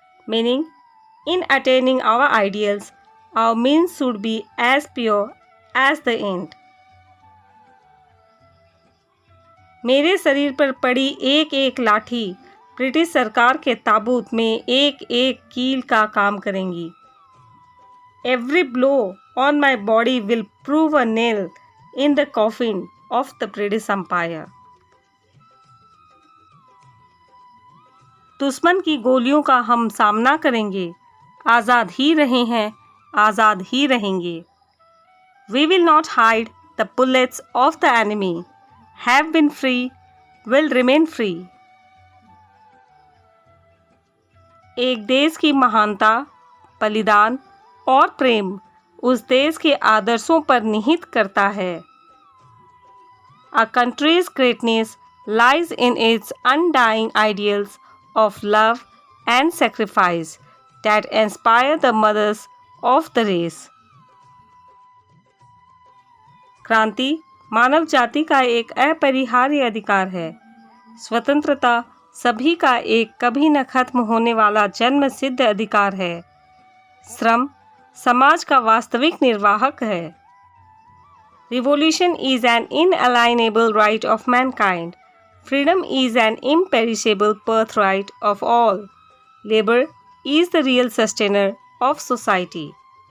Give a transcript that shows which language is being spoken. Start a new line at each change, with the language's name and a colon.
English: Meaning, in attaining our ideals, our means should be as pure as the end.
Hindi: मेरे शरीर पर पड़ी एक एक लाठी ब्रिटिश सरकार के ताबूत में एक एक कील का काम करेंगी।
English: Every blow on my body will prove a nail in the coffin of the British Empire.
Hindi: दुश्मन की गोलियों का हम सामना करेंगे, आज़ाद ही रहे हैं, आज़ाद ही रहेंगे।
English: We will not hide the bullets of the enemy. Have been free, will remain free.
Hindi: एक देश की महानता, बलिदान और प्रेम उस देश के आदर्शों पर निहित करता है।
English: A country's greatness lies in its undying ideals of love and sacrifice that inspire the mothers of the race.
Hindi: क्रांति मानव जाति का एक अपरिहार्य अधिकार है। स्वतंत्रता सभी का एक कभी न खत्म होने वाला जन्म सिद्ध अधिकार है। श्रम समाज का वास्तविक निर्वाहक है।
English: Revolution is an inalienable right of mankind. Freedom is an imperishable birthright of all. Labor is the real sustainer of society.